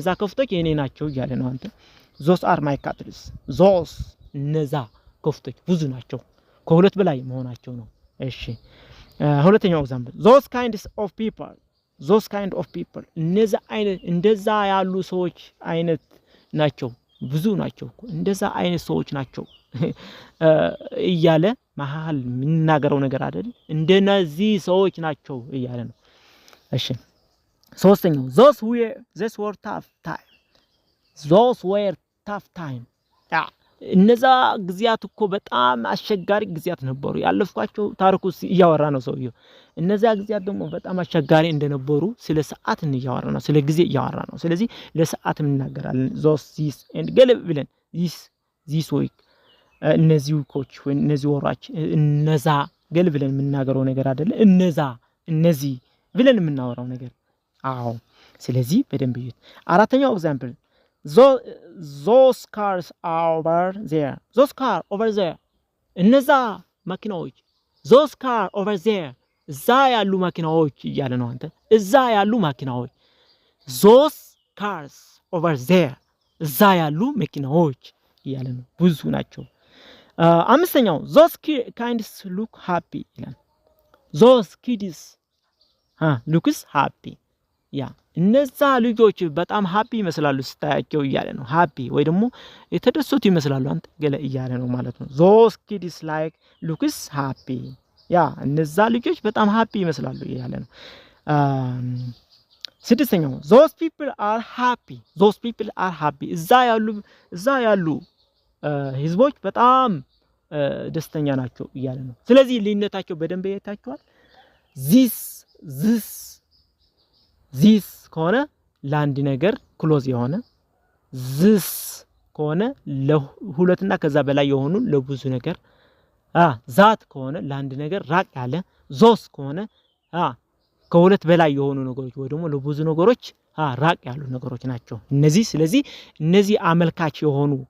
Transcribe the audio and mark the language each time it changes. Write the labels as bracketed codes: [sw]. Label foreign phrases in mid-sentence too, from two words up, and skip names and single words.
[am] ከፍቶች የኔ ናቸው እያለ ነው። አንተ [en] those are my cattles those [am] እነዛ ከፍቶች ብዙ ናቸው ከሁለት በላይ መሆናቸው ነው። እሺ ሁለተኛው ኤግዛምፕል [en] those kinds of people [am] እንደዛ ያሉ ሰዎች አይነት ናቸው ብዙ ናቸው እንደዛ አይነት ሰዎች ናቸው እያለ መሃል የምናገረው ነገር አይደል? እንደነዚህ ሰዎች ናቸው እያለ ነው። እሺ ሶስተኛው [en] those were tough time [am] እነዛ ጊዜያት እኮ በጣም አስቸጋሪ ጊዜያት ነበሩ ያለፍኳቸው ታሪኩስ እያወራ ነው ሰውየው። እነዛ ጊዜያት ደግሞ በጣም አስቸጋሪ እንደነበሩ ስለ ሰዓት እያወራ ነው፣ ስለ ጊዜ እያወራ ነው። ስለዚህ ለሰዓት እንናገራለን። [en] this and [am] ገለብ ብለን [en] this week [am] እነዚህ ዊኮች ወይ እነዚህ ወራች እነዛ ገለብ ብለን የምናገረው ነገር አይደለ? እነዚህ ብለን የምናወራው ነገር። አዎ ስለዚህ በደንብ ይዩት። አራተኛው ኤግዛምፕል [en] those cars over there [am] እነዛ መኪናዎች [en] those car over there [am] እዛ ያሉ መኪናዎች እያለ ነው። አንተ እዛ ያሉ መኪናዎች [en] those cars over there [am] እዛ ያሉ መኪናዎች እያለ ነው። ብዙ ናቸው። አምስተኛው [en] those kinds look happy [am] ይላል። [en] those kids looks happy [am] ያ እነዛ ልጆች በጣም ሃፒ ይመስላሉ ስታያቸው እያለ ነው። ሃፒ ወይ ደግሞ የተደሰቱ ይመስላሉ አንተ ገለ እያለ ነው ማለት ነው። [en] those kids like looks happy [am] ያ እነዛ ልጆች በጣም ሃፒ ይመስላሉ እያለ ነው። ስድስተኛው [en] those people are happy [am] እዛ ያሉ ህዝቦች በጣም ደስተኛ ናቸው እያለ ነው። ስለዚህ ልዩነታቸው በደንብ ያያችኋል። this ከሆነ ለአንድ ነገር ክሎዝ የሆነ this ከሆነ ለሁለትና ከዛ በላይ የሆኑ ለብዙ ነገር ዛት ከሆነ ለአንድ ነገር ራቅ ያለ ዞስ ከሆነ ከሁለት በላይ የሆኑ ነገሮች ወይ ደግሞ ለብዙ ነገሮች ራቅ ያሉ ነገሮች ናቸው እነዚህ ስለዚህ እነዚህ አመልካች የሆኑ